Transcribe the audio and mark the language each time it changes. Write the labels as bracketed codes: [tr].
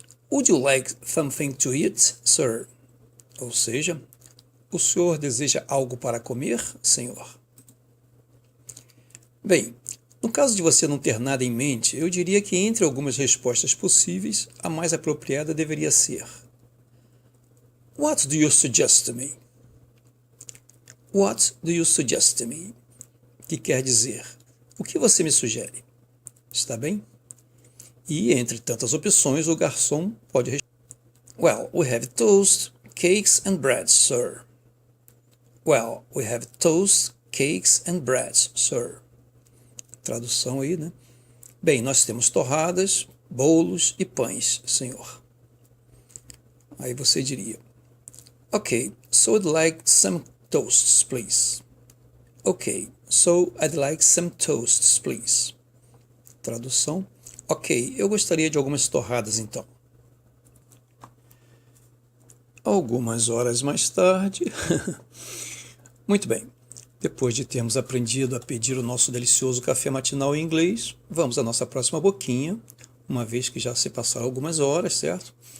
[en] Would you like something to eat, sir? [pt] Ou seja, o senhor deseja algo para comer, senhor? Bem, no caso de você não ter nada em mente, eu diria que entre algumas respostas possíveis, a mais apropriada deveria ser: [en] What do you suggest to me? What do you suggest to me? [pt] Que quer dizer: o que você me sugere? Está bem? E entre tantas opções, o garçom pode responder: [en] Well, we have toast, cakes and bread, sir. Well, we have toast, cakes and bread, sir. [pt] Tradução aí, né? Bem, nós temos torradas, bolos e pães, senhor. Aí você diria: [en] Ok, so I'd like some toasts, please. Ok, so I'd like some toasts, please. [pt] Tradução: Ok, eu gostaria de algumas torradas então. Algumas horas mais tarde. Muito bem. Depois de termos aprendido a pedir o nosso delicioso café matinal em inglês, vamos à nossa próxima boquinha, uma vez que já se passaram algumas horas, certo?